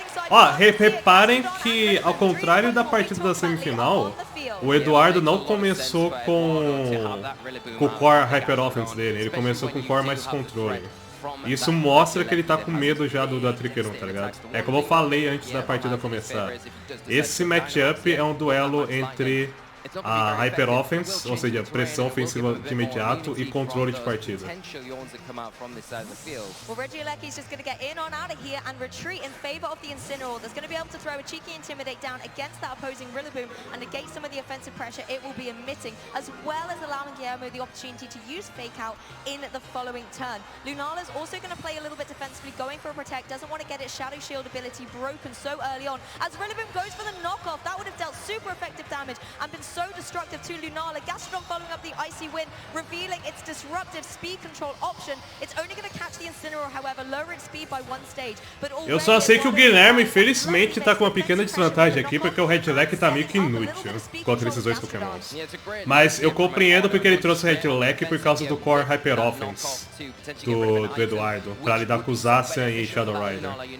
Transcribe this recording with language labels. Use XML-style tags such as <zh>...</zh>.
<pt>Ó, reparem que, ao contrário da partida da semifinal, o Eduardo não começou com o core Hyper Offense dele, ele começou com o core mais controle. Isso mostra que ele tá com medo já do Atriqueron, tá ligado? É como eu falei antes da partida começar. Esse matchup é um duelo entre a Hyper Offense, ou seja, pressão ofensiva de imediato e controle de partida.</pt> <en>Well, Regieleki's just going to get in on out of here and retreat in favor of the Incineroar. That's going to be able to throw a cheeky Intimidate down against that opposing Rillaboom and negate some of the offensive pressure it will be emitting, as well as allowing Guillermo the opportunity to use Fake Out in the following turn. Lunala's also going to play a little bit defensively, going for a Protect, doesn't want to get its Shadow Shield ability broken so early on. As Rillaboom goes for the knockoff, that would have dealt super effective damage and been so destructive to Lunala. Gastrodon following up the Icy Wind, revealing its disruptive speed control option. It's only going to catch the Incineroar, however, lower its speed by one stage.</en> <pt>Eu só sei que o Guilherme, infelizmente, tá com uma pequena desvantagem aqui, porque o Redleck tá meio que inútil contra esses dois Pokémons. Mas eu compreendo porque ele trouxe o Redleck por causa do Core Hyper Offense do Eduardo, pra lidar com o Zacian e Shadow Rider.</pt>